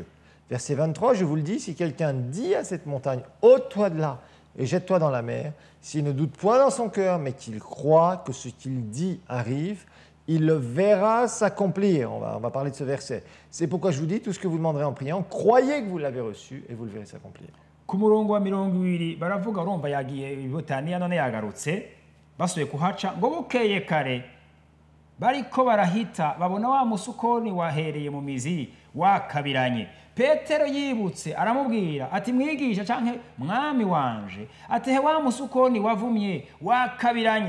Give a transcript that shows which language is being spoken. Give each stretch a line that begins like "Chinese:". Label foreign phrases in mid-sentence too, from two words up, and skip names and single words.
French: Verset 23, je vous le dis, si quelqu'un dit à cette montagne, ôte-toi de là et jette-toi dans la mer, s'il ne doute point dans son cœur, mais qu'il croit que ce qu'il dit arrive, il le verra s'accomplir. On va parler de ce verset. C'est pourquoi je vous dis, tout ce que vous demanderez en priant, croyez que vous l'avez reçu et vous le verrez s'accomplir.
Rundi: Ku murongo wa 20 baravuga urumva yagiye ibotaniya none yagarutse basuye kuhaca ngo bukeye kare bariko barahita babona wa musukoni wahereye mu mizi wakabiranye. Petero yibutse aramubwira ati mwigisha canke mwami wanje ati he wa musukoni wavumye wakabiranye.